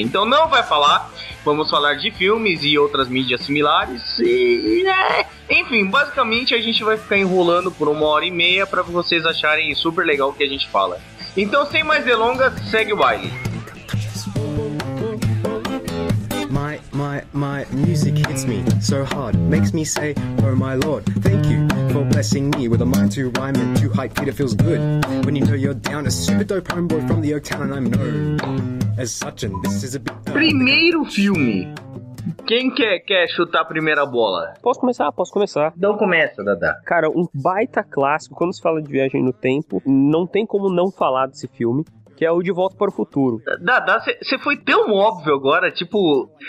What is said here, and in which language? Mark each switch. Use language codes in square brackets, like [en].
[pt] Então não vai falar, vamos falar de filmes e outras mídias similares. Enfim, basicamente a gente vai ficar enrolando por uma hora e meia pra vocês acharem super legal o que a gente fala. Então, sem mais delongas, segue o baile. [en] My music hits me so hard, makes me say, oh my lord, thank you for blessing me with a mind to rhyme and to hype. It feels good when you know you're down, a super dope homeboy from the Oaktown, and I'm known as such, and this is a big... [pt] Primeiro filme. Quem quer chutar a primeira bola? Posso começar? Posso começar. Então começa, Dadá. Cara, um baita clássico, quando se fala de viagem no tempo, não tem como não falar desse filme. Que é o De Volta para o Futuro. Dadá, você foi tão óbvio agora, tipo...